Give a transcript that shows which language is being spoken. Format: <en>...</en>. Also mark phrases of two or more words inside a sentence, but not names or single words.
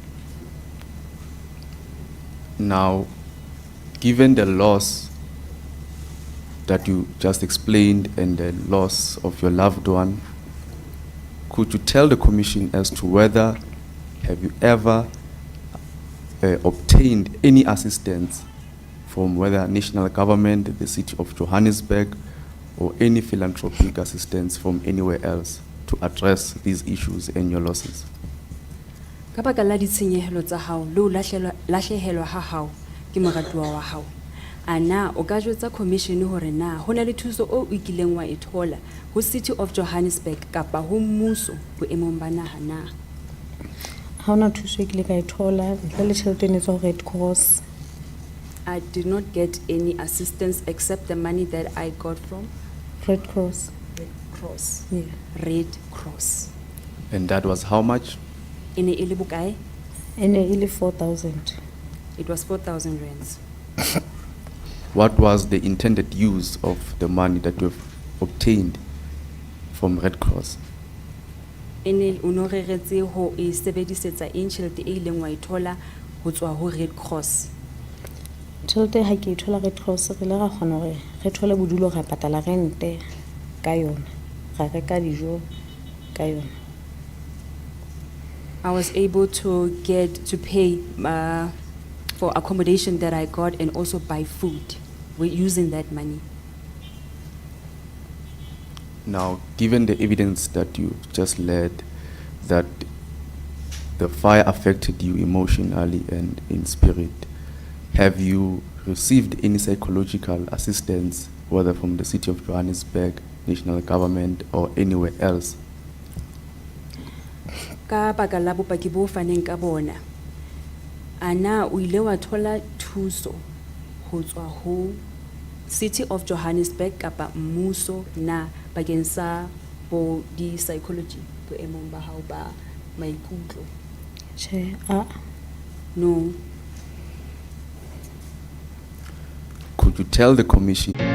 <en>Now, given the loss that you just explained and the loss of your loved one, could you tell the commission as to whether have you ever obtained any assistance from whether national government, the city of Johannesburg, or any philanthropic assistance from anywhere else to address these issues and your losses?</en> <st>Ka baka la ditshenyehelo tsa hao le ho lahlehelwa ha hao ke moratuwa wa hao, ana o ka jwetsa commission hore na ho na le thuso o ikileng wa e thola ho city of Johannesburg kapa ho mmuso boemong ba naha na? Ha ona thuso e kile ka e thola ntle le tjhelete ene tswa ho Red Cross.</st> <en>I did not get any assistance except the money that I got from Red Cross. Red Cross. Yeah. Red Cross. And that was how much?</en> <st>Ene e le bokae? Ene e le 4,000.</st> <en>It was 4,000 rands. What was the intended use of the money that you've obtained from Red Cross?</en> <st>Ene o no reretse ho e sebedisetsa eng tjhelete e ileng wa e thola ho tswa ho Red Cross? Tjhelete ha ke e thola Red Cross re le ra kgona hore re thole bodulo ra patala rente ka yona, ra reka dijo ka yona.</st> <en>I was able to pay for accommodation that I got and also buy food. We're using that money. Now, given the evidence that you just led, that the fire affected you emotionally and in spirit, have you received any psychological assistance, whether from the city of Johannesburg, national government, or anywhere else?</en> <st>Ka baka la bopaki bo faneng ka bona, ana o ile wa thola thuso ho tswa ho city of Johannesburg kapa mmuso na bakeng sa bo di psychology boemong ba hao ba maikutlo? Che,</st> <en>No. Could you tell the commission</en>